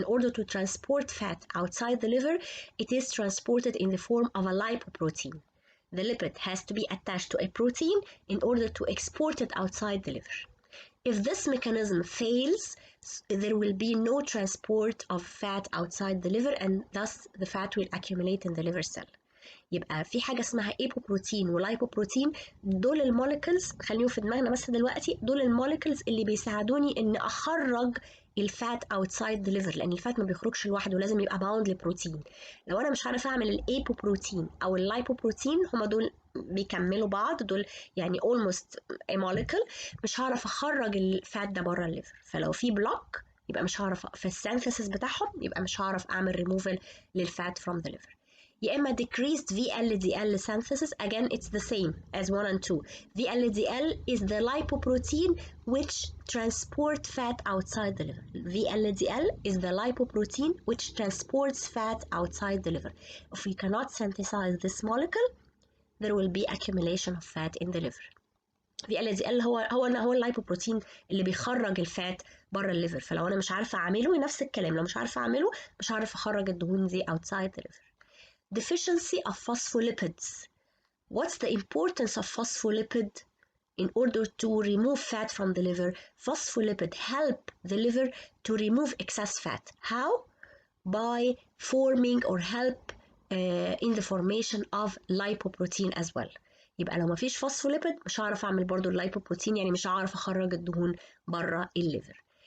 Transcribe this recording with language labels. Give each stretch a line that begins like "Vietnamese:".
English: In order to transport fat outside the liver, it is transported in the form of a lipoprotein. The lipid has to be attached to a protein in order to export it outside the liver. If this mechanism fails, there will be no transport of fat outside the liver, and thus the fat will accumulate in the liver cell.
Arabic: يبقى في حاجة اسمها ايبوبروتين ولايبوبروتين. دول الموليكولز، خليهم في دماغنا بس دلوقتي، دول الموليكولز اللي بيساعدوني ان اخرج الفات اوتسايد ذا ليفر، لان الفات ما بيخرجش لوحده، لازم يبقى باوند لبروتين. لو انا مش عارفه اعمل الايبوبروتين او اللايبوبروتين، هما دول بيكملوا بعض، دول يعني
English: almost a molecule،
Arabic: مش هعرف اخرج الفات ده بره الليفر. فلو في بلوك يبقى مش هعرف في السينثيسيس بتاعهم، يبقى مش هعرف اعمل ريموفال للفات
English: from the liver. يا إما decreased VLDL synthesis. Again, it's the same as 1 and 2. VLDL is the lipoprotein which transport fat outside the liver. VLDL is the lipoprotein which transports fat outside the liver. If we cannot synthesize this molecule, there will be accumulation of fat in the liver.
Arabic: VLDL هو اللايبوبروتين اللي بيخرج الفات بره الليفر. فلو أنا مش عارفة أعمله، نفس الكلام، لو مش عارفة أعمله مش عارفة أخرج الدهون دي
English: outside the liver. Deficiency of phospholipids. What's the importance of phospholipid in order to remove fat from the liver? Phospholipid help the liver to remove excess fat. How? By forming or help in the formation of lipoprotein as well.
Arabic: يبقى لو مفيش phospholipid مش هعرف أعمل برضو اللايبوبروتين، يعني مش هعرف أخرج الدهون برا الليفر.